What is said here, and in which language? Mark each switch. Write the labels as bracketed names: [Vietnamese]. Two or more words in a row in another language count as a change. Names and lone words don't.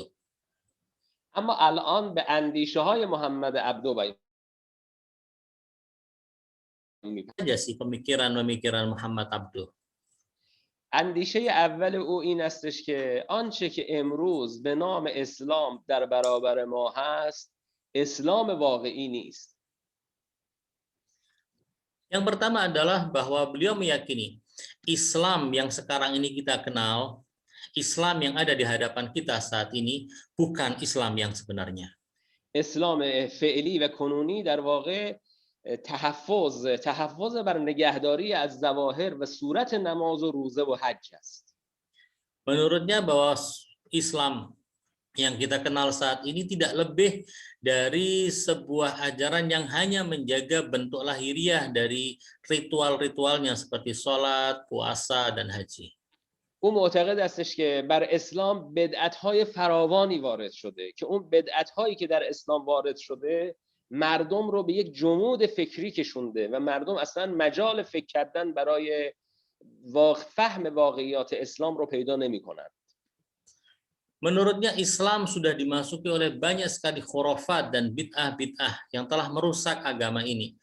[Persian] اما الان به اندیشه‌های محمد عبدو بیان [Indonesian] aja sih pemikiran Muhammad Abduh. [Persian] اندیشه اول او این استش که آنچه که امروز به نام اسلام در برابر ما هست اسلام واقعی نیست. [Indonesian] Yang pertama adalah bahwa beliau meyakini Islam yang sekarang ini kita kenal, Islam yang ada di hadapan kita saat ini bukan Islam yang sebenarnya. [Persian] اسلام فعلی و کنونی در واقع تحفظ بر نگهداری از ظواهر و صورت نماز و روزه و حج است. [Indonesian] Menurutnya bahwa Islam yang kita kenal saat ini tidak lebih dari sebuah ajaran yang hanya menjaga bentuk lahiriah dari ritual-ritualnya seperti sholat, puasa, dan haji. [Persian] او معتقد استش که بر اسلام بدعت‌های فراوانی وارد شده که اون بدعت‌هایی که در اسلام وارد شده مردم رو به یک جمود فکری کشونده و مردم اصلا مجال فکر کردن برای فهم واقعیات اسلام رو پیدا نمی‌کنند. [Indonesian] Menurutnya Islam sudah dimasuki oleh banyak sekali khurafat dan bid'ah-bid'ah yang telah merusak agama ini.